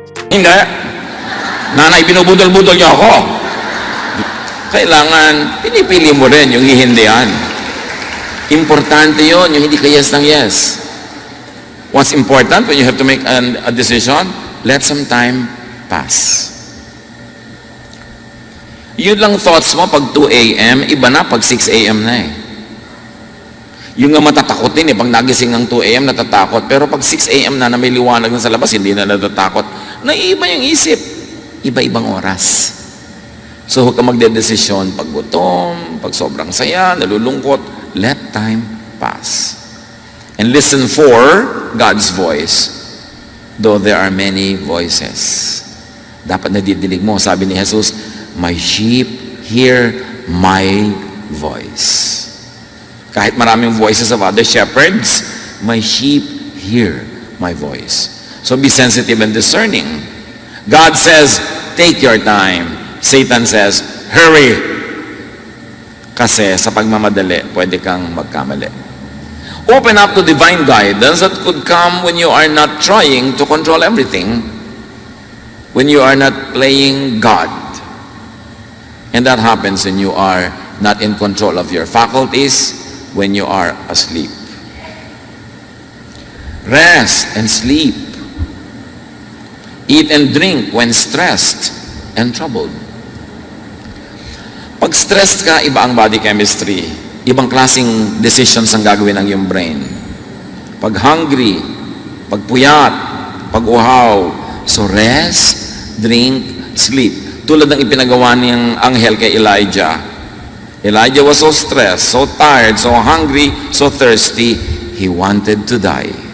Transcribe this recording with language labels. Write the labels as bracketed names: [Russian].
[Filipino] Hindi. Nanay, binubudol-budol niyo ako. Kailangan, pinipili mo rin yung hihindihan. Importante yon, yung hindi ka yes ng yes. [English] What's important when you have to make a decision? Let some time pass. [Filipino] Yun lang thoughts mo pag 2 a.m., iba na pag 6 a.m. na eh. Yung nga matatakot din eh, pag nagising ng 2 a.m. natatakot, pero pag 6 a.m. na may liwanag na sa labas, hindi na natatakot. Naiiba yung isip. Iba-ibang oras. So huwag ka magdedesisyon pag gutom, pag sobrang saya, nalulungkot. [English] Let time pass. And listen for God's voice, though there are many voices. [Filipino] Dapat nadidinig mo. Sabi ni [English] Jesus, my sheep hear my voice. [Filipino] Kahit maraming [English] voices of other shepherds, my sheep hear my voice. So be sensitive and discerning. God says, take your time. Satan says, hurry. [Filipino] Kasi sa pagmamadali, pwede kang magkamali. [English] Open up to divine guidance that could come when you are not trying to control everything, when you are not playing God. And that happens when you are not in control of your faculties, when you are asleep. Rest and sleep. Eat and drink when stressed and troubled. [Filipino] Pag stressed ka, iba ang body chemistry. Ibang klaseng decisions ang gagawin ng iyong brain. Pag hungry, pag puyat, pag uhaw. [English] So rest, drink, sleep. [Filipino] Tulad ng ipinagawa niyang anghel kay Elijah. [English] Elijah was so stressed, so tired, so hungry, so thirsty, he wanted to die.